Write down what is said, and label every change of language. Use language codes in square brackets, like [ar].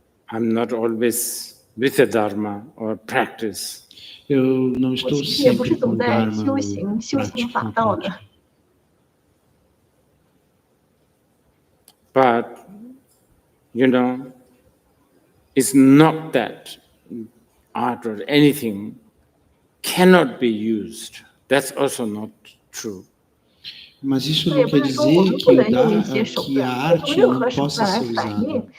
[en] I'm not always with a dharma or practice. [pt] Eu não estou sempre com o dharma ou prática. [en] But, it's not that art or anything cannot be used. That's also not true. [pt] Mas isso não quer dizer que a arte não possa ser usada.